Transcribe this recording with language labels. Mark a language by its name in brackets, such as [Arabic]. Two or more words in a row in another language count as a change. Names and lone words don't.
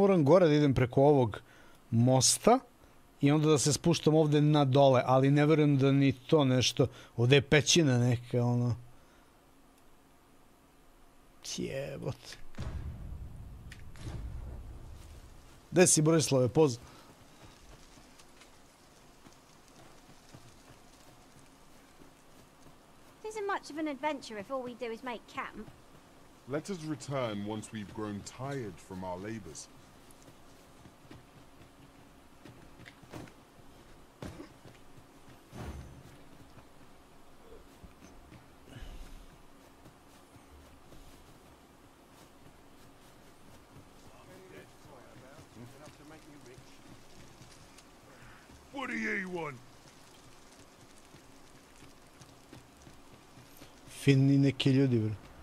[Serbian] moram gore da idem preko ovog mosta i onda da se spuštam ovde na dole, ali ne verujem da ni to nešto, ovde je pećina neka, ono. Jebote. Gde si, Borislave, poz? [English] Isn't much of an adventure if all we do is make camp. Let us return once we've grown tired from our labors. What do you want? [Serbian] Finni neki ljudi, bro.